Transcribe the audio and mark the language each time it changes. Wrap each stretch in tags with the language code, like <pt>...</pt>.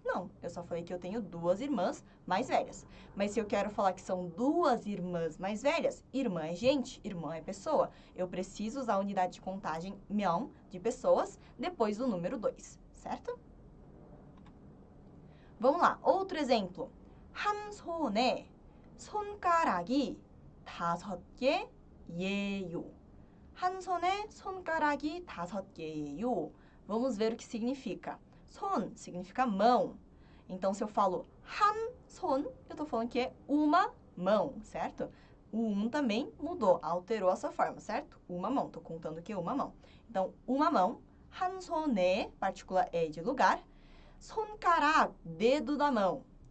<pt>Não, eu só falei que eu tenho duas irmãs mais velhas. Mas se eu quero falar que são duas irmãs mais velhas, irmã é gente, irmã é pessoa. Eu preciso usar a unidade de contagem 명, de pessoas, depois do número 2, certo? Vamos lá, outro exemplo.</pt> <ko>한 손에 손가락이 5개예요. 한 손에 손가락이 5개예요.</ko> <pt>Vamos ver o que significa. 손 significa mão. Então, se eu falo 한 손, eu estou falando que é uma mão, certo? O também mudou, alterou a sua forma, certo? Uma mão, estou contando que é uma mão. Então, uma mão,</pt> <ko>한 손에,</ko> <pt>partícula é de lugar, 손가락, dedo da mão.</pt>